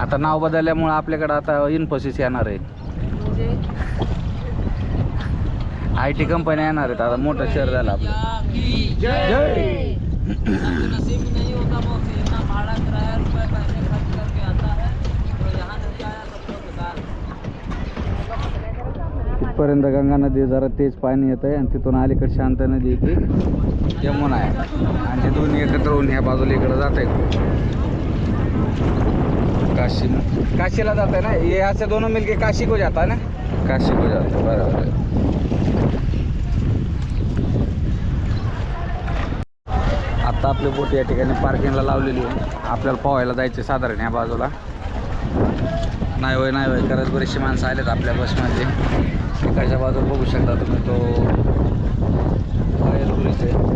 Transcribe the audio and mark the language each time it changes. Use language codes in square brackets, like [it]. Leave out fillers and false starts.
[mr] आता नाव बदलल्यामुळे आपल्याकडे आता इन्फोसिस येणार आहे. म्हणजे IT कंपन्या येणार आहेत. आता मोठं शहर झालं आपलं. जय. [hi] आपके नसीब में नहीं होता मौसी. इतना भाड़ा किराया रुपए पैसे खर्च करके आता है, तो यहाँ नहीं आया तब तो बेकार. [mr] इथपर्यंत गंगा नदी जरा तेज पाणी येत आहे आणि तिथून अलीकडे शांत नदी येते, यमुना आहे. आणि ते दोन्ही एकत्र होऊन ह्या बाजूला इकडे जात आहेत. [hi] काशीला जाता है ना, ये यहाँ से दोनों मिलके काशी को जाता है ना. काशी को जाता है, [mr] बरोबर आहे. आता आपली बोट या ठिकाणी पार्किंगला लावलेली आहे. आपल्याला पोहायला जायचे साधारण ह्या बाजूला. नाही होय करत बरेचसे माणसं आलेत आपल्या बसमध्ये. इकडच्या बाजूला बघू शकता तुम्ही तो ब्रिज आहे.